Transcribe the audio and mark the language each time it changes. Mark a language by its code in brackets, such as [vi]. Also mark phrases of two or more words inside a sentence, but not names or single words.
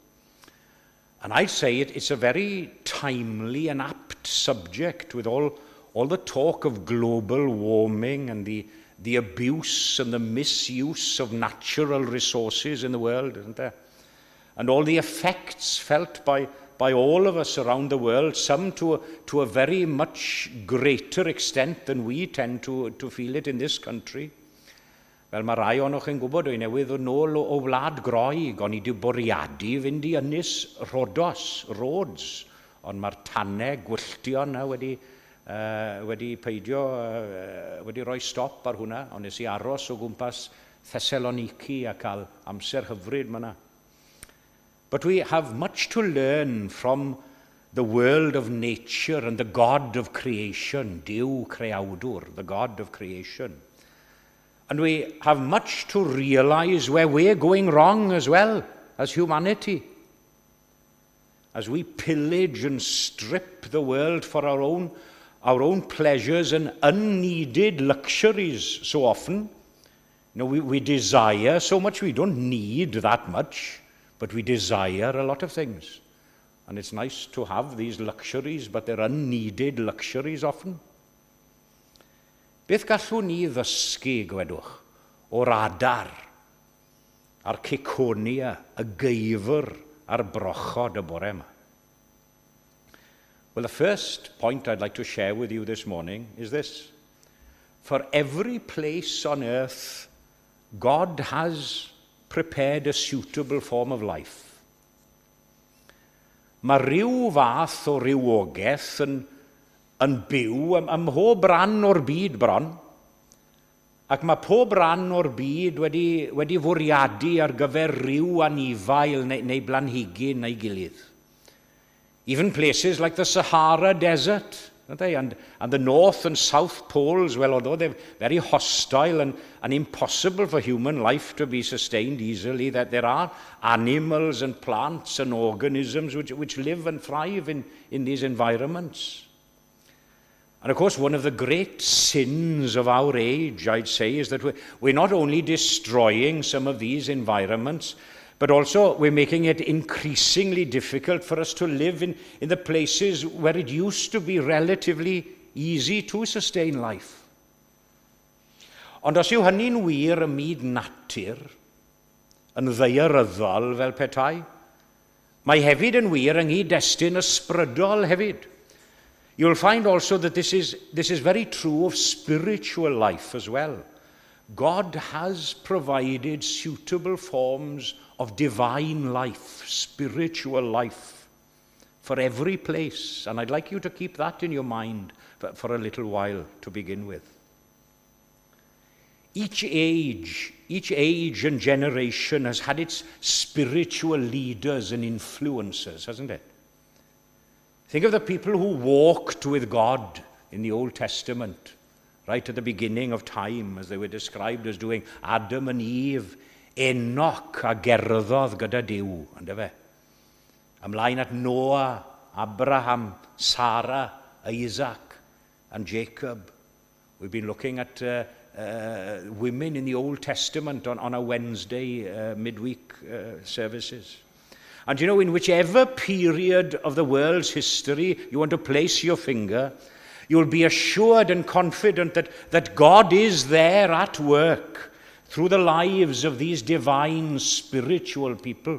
[en] And I'd say it's a very timely and apt subject with all the talk of global warming and the abuse and the misuse of natural resources in the world, isn't there? And all the effects felt by all of us around the world, some to a very much greater extent than we tend to feel it in this country. [cy] Fel mae rai o'ch yn gwybod, o'i newydd o nôl o Wlad Groeg, o'n i wedi bwriadu fynd i Ynys Rhodes, ond mae'r tannau gwylltion na wedi peidio, wedi rhoi stop ar hwnna, ond nes i aros o gwmpas Thessaloniki a cael amser hyfryd ma'na. [en] But we have much to learn from the world of nature and the God of creation, [cy] Duw Creawdwr, [en] the God of creation. And we have much to realize where we're going wrong as well, as humanity. As we pillage and strip the world for our own pleasures and unneeded luxuries so often. We desire so much, we don't need that much, but we desire a lot of things. And it's nice to have these luxuries, but they're unneeded luxuries often. [cy] Beth gallwn ni ddysgu, gwedwch, o'r adar, a'r ciconia, y geifr, a'r brochod y bore yma? [en] Well, the first point I'd like to share with you this morning is this. For every place on earth, God has prepared a suitable form of life. [cy] Mae ryw fath o rywogaeth yn byw ym mhob ran o'r byd bron, ac mae pob ran o'r byd wedi fwriadu ar gyfer ryw anifail neu blanhigyn neu gilydd. [en] Even places like the Sahara Desert, and the North and South Poles, well, although they're very hostile and impossible for human life to be sustained easily, that there are animals and plants and organisms which live and thrive in these environments. And of course, one of the great sins of our age, I'd say, is that we're not only destroying some of these environments, but also we're making it increasingly difficult for us to live in the places where it used to be relatively easy to sustain life. [cy] Ond os yw hynny'n wir ym myd natur, yn ddaearyddol fel petai, mae hefyd yn wir yng nghyd-destun ysbrydol hefyd. [en] You'll find also that this is very true of spiritual life as well. God has provided suitable forms of divine life, spiritual life, for every place. And I'd like you to keep that in your mind for a little while to begin with. Each age and generation has had its spiritual leaders and influencers, hasn't it? Think of the people who walked with God in the Old Testament, right at the beginning of time, as they were described as doing. [cy] Adam and Eve, Enoch a gerddodd gyda Duw, ynddo fe? Ymlaen at Noah, Abraham, Sarah, Isaac, and Jacob. [en] We've been looking at women in the Old Testament on a Wednesday midweek services. And you know, in whichever period of the world's history you want to place your finger, you'll be assured and confident that God is there at work through the lives of these divine spiritual people.